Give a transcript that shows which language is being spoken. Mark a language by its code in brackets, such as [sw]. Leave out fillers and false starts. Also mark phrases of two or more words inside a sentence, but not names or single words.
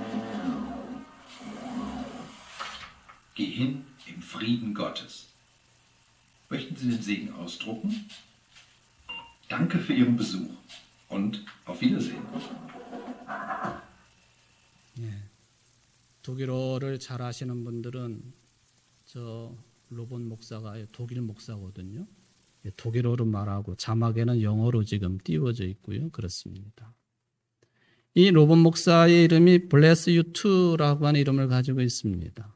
[de] Geh hin im Frieden Gottes. Möchten Sie den Segen ausdrucken? Danke für Ihren Besuch und auf Wiedersehen. [ko] 독일어를 잘 아시는 분들은 저 로본 목사가 독일 목사거든요. 독일어로 말하고 자막에는 영어로 지금 띄워져 있고요. 그렇습니다. 이 로본 목사의 이름이 Bless You Too라고 하는 이름을 가지고 있습니다.